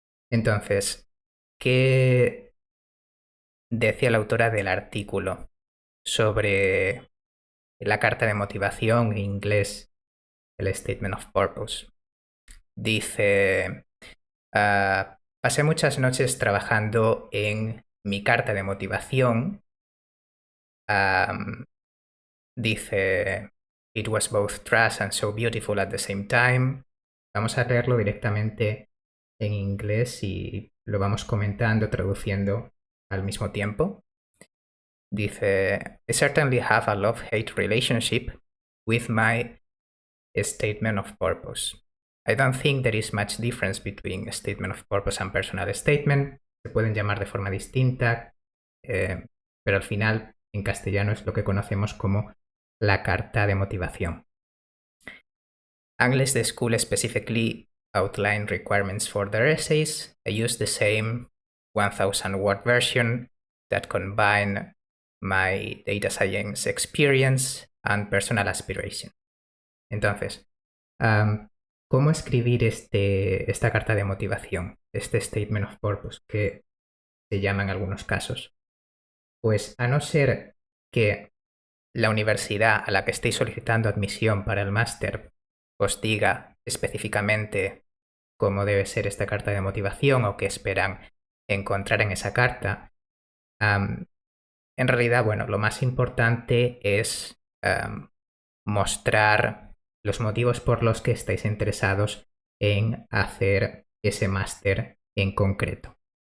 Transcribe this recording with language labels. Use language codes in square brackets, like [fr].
[es] Entonces, ¿qué decía la autora del artículo sobre la carta de motivación, en inglés el Statement of Purpose? Dice, pasé muchas noches trabajando en mi carta de motivación. [en] Dice, it was both trash and so beautiful at the same time. [es] Vamos a leerlo directamente en inglés y lo vamos comentando, traduciendo al mismo tiempo. [en] Dice, I certainly have a love-hate relationship with my statement of purpose. I don't think there is much difference between a statement of purpose and personal statement. [es] Se pueden llamar de forma distinta, pero al final en castellano es lo que conocemos como la carta de motivación. [en] Unless the school specifically outline requirements for their essays, I use the same 1000-word version that combine my data science experience and personal aspiration. [es] Entonces, ¿cómo escribir esta carta de motivación, este Statement of Purpose, que se llama en algunos casos? Pues a no ser que la universidad a la que estéis solicitando admisión para el máster os diga específicamente cómo debe ser esta carta de motivación o qué esperan encontrar en esa carta, en realidad, lo más importante es mostrar los motivos por los que estáis interesados en hacer ese máster en concreto.